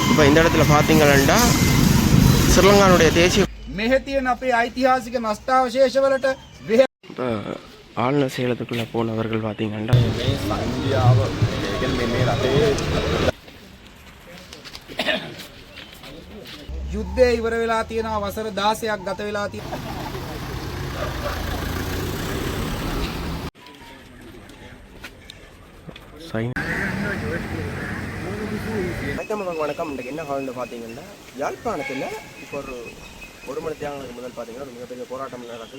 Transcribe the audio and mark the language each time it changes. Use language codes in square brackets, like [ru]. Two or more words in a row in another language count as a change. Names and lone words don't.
[ta] இப்போ இந்த இடத்துல பார்த்தீங்கன்னா ஸ்ரீலங்காவுடைய தேசிய [si] මෙහෙ තියෙන අපේ ඓතිහාසික නෂ්ටාවශේෂවලට [ta] இப்போ ஆளுநர் சேலத்துக்குள்ளே போனவர்கள் பார்த்தீங்கன்னா [si] ඉන්දියාව මේ රටේ යුද්ධය ඉවර වෙලා තියෙනවා වසර 16ක් ගත වෙලා තියෙනවා [ta] வணக்கம். இன்றைக்கு என்ன காலம்னு பார்த்தீங்கன்னா யாழ்ப்பாணத்தில் இப்போ ஒரு மணி தேங்களுக்கு முதல் பார்த்தீங்கன்னா ஒரு மிகப்பெரிய போராட்டம் நடக்குது.